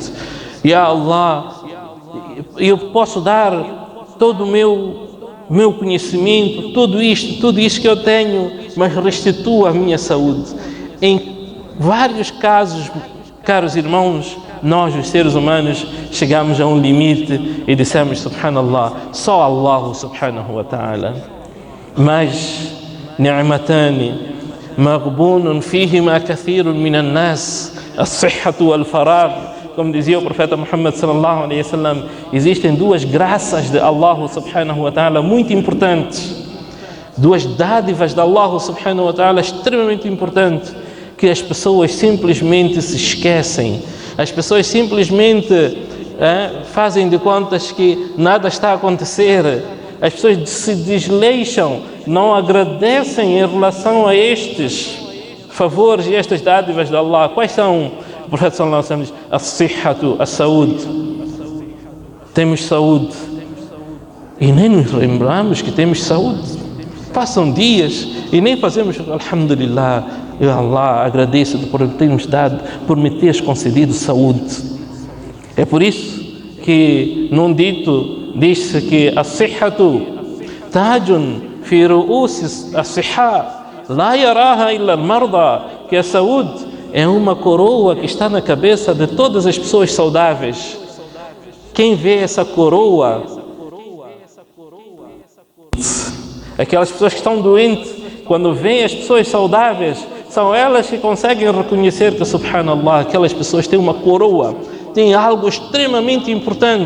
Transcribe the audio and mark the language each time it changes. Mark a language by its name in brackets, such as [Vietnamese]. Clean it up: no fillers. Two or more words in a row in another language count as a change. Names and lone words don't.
[Portuguese] Já Allah, eu posso dar todo o meu conhecimento, tudo isto que eu tenho, mas restitua a minha saúde. Em vários casos, caros irmãos, nós, os seres humanos, chegamos a um limite e dissemos: Subhanallah, só [Arabic] الله سبحانه وتعالى. Mas نعمتان مغبون فيهما كثير من الناس الصحة والفراغ. [Portuguese] Como dizia o profeta Muhammad [Arabic] صلى الله عليه وسلم, [Portuguese] existem duas graças de [Arabic] الله سبحانه وتعالى [Portuguese] muito importantes, duas dádivas de [Arabic] الله سبحانه وتعالى [Portuguese] extremamente importantes, que as pessoas simplesmente se esquecem. As pessoas simplesmente fazem de contas que nada está a acontecer. As pessoas se desleixam, não agradecem em relação a estes favores e estas dádivas de Allah. Quais são? O profeta [Arabic] صلى الله عليه وسلم [Portuguese] diz: as-sihhatu, a saúde. Temos saúde e nem nos lembramos que temos saúde. Passam dias e nem fazemos alhamdulillah, eu Allah agradeço por me teres concedido saúde. É por isso que num dito diz-se que [Arabic] الصحة تاج في رؤوس الأصحاء لا يراها إلا المرضى, [Portuguese] que a saúde é uma coroa que está na cabeça de todas as pessoas saudáveis. Quem vê essa coroa, aquelas pessoas que estão doentes, quando veem as pessoas saudáveis, são elas que conseguem reconhecer que, subhanallah, aquelas pessoas têm uma coroa, têm algo extremamente importante.